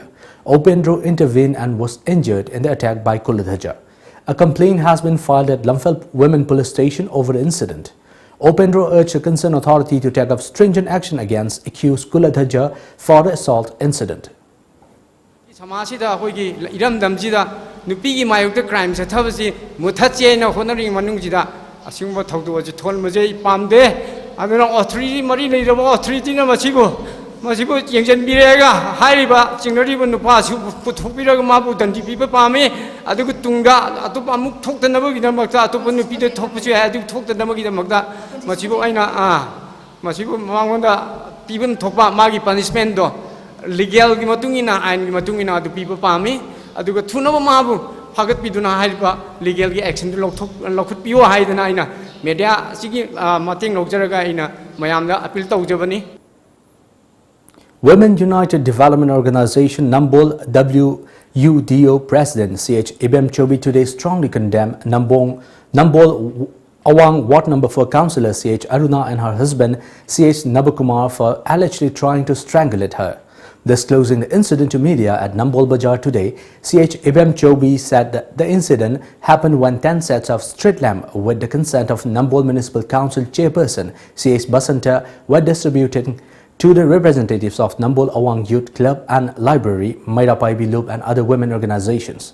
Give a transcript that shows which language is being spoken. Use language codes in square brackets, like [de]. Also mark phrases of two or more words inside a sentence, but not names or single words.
[en] Opendro intervened and was injured in the attack by Kuladhaja. A complaint has been filed at Lamphel Women Police Station over the incident. Opendro urged the concerned authority to take up stringent action against accused Kuladhaja for the assault incident. [mni] নুপীগী মায়ুক্ত ক্রাইম সে থবসী মুথচে ন হোনরিং মনুংজিদা অসিংবো থৌদোজী থোলমজে পামদে অদুনা অথোরিটী মরী লেরবো অথোরিটী ন মসিবো মসিবো য়ংজনবিরেগা হাইরিবা চিংরিবো নুপাসু পুথোপিরগ মাবু দণ্ডী পিবে পামে অদুগু তুংগা অতুপা মুক থোক্তনবগিদমক্তা অতুপা নুপীদে থোকপুসু হৈ অদু থোক্তনবগিদমক্তা মসিবো আইনা মসিবো মাংগোংদা পিবন থোপা মাগী পনিশমেন্ট দো লীগল কী মতুংইনা আইন কী মতুংইনা অদু পিবে পামে অদুগু থুনবো মাবু ফাগত পিদুনা হাইরিবা লীগল কী এক্শন লৌখুৎ পিয়ো হাইদনা আইনা মীডিয়া সিগী মতেং লৌজরগা আইনা ময়ামদা অপীল তৌজবনী [en] Women United Development Organization Nambol WUDO President CH Ibem Chobi today strongly condemned Nambol Awang Ward Number 4 Councillor CH Aruna and her husband CH Nabakumar for allegedly trying to strangulate her. Disclosing the incident to media at Nambol Bazaar today, CH Ibem Chobi said that the incident happened when 10 sets of street lamp with the consent of Nambol Municipal Council Chairperson CH Basanta were distributed to the representatives of Nambol Awang Youth Club and Library, Maira Paibi Loop and other women organizations.